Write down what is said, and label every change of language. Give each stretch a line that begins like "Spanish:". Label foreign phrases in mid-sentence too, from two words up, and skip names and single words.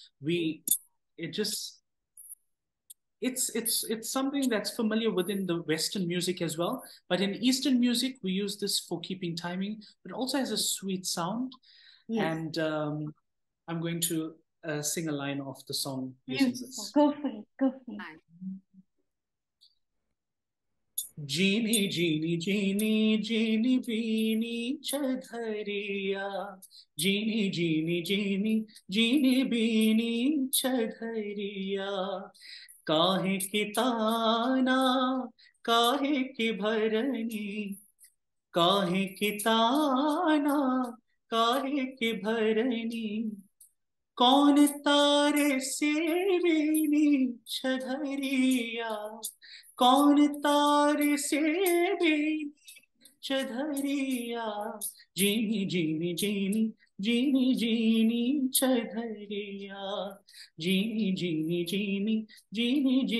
English: It's something that's familiar within the Western music as well. But in Eastern music, we use this for keeping timing. But it also has a sweet sound. Yes. And I'm going to sing a line of the song using this. Go for it.
Hindi: झीनी झीनी झीनी झीनी बीनी चदरिया. झीनी झीनी झीनी झीनी बीनी चदरिया. काहे की ताना काहे की भरनी काहे की ताना काहे की भरनी कौन तारे से बेनी छधरिया कौन तारे से बेनी छधरिया जीनी जीनी जीनी जीनी जीनी छधरिया जीनी जीनी जीनी जीनी